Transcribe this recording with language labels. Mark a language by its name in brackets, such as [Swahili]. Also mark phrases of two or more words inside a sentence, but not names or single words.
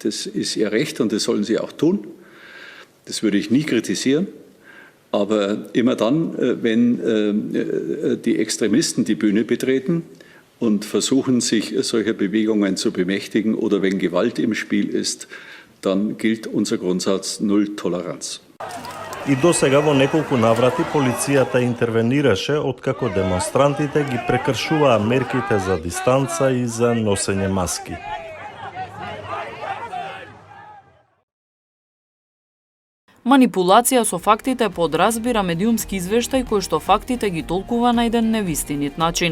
[German] Das ist ihr Recht und das sollen sie auch tun. Das würde ich nie kritisieren. Aber immer dann, wenn die Extremisten die Bühne betreten und versuchen, sich solcher Bewegungen zu bemächtigen oder wenn Gewalt im Spiel ist, dann gilt unser Grundsatz Null Toleranz. [Macedonian] И досега во неколку наврати полицијата интервенираше откако демонстрантите ги прекршуваа мерките за дистанца и за носење маски. Манипулација со фактите подразбира медиумски извештај кој што фактите ги толкува на еден невистинит начин.